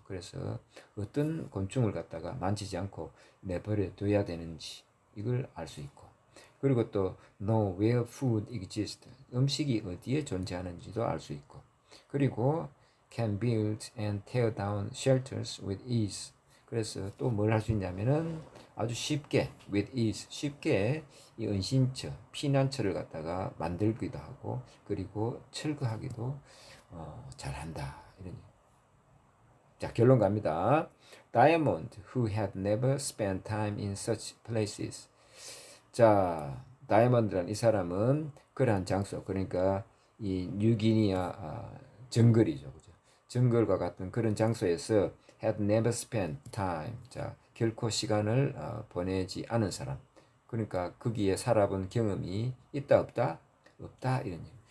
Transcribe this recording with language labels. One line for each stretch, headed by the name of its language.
Korean: 그래서 어떤 곤충을 갖다가 만지지 않고 내버려 둬야 되는지 이걸 알 수 있고, 그리고 또
English: know where food exists,
Korean: 음식이 어디에 존재하는지도 알 수 있고, 그리고
English: can build and tear down shelters with ease.
Korean: 그래서 또 뭘 할 수 있냐면은 아주 쉽게 with ease, 쉽게 이 은신처, 피난처를 갖다가 만들기도 하고, 그리고 철거하기도 잘한다. 이런. 자, 결론 갑니다.
English: Diamond, who had never spent time in such places.
Korean: 자, 다이아몬드란 이 사람은 그러한 장소, 그러니까 이 뉴기니아 정글이죠, 그죠? 정글과 같은 그런 장소에서
English: had never spent time.
Korean: 자, 결코 시간을 보내지 않은 사람. 그러니까 거기에 살아본 경험이 있다 없다? 없다 이런 얘기.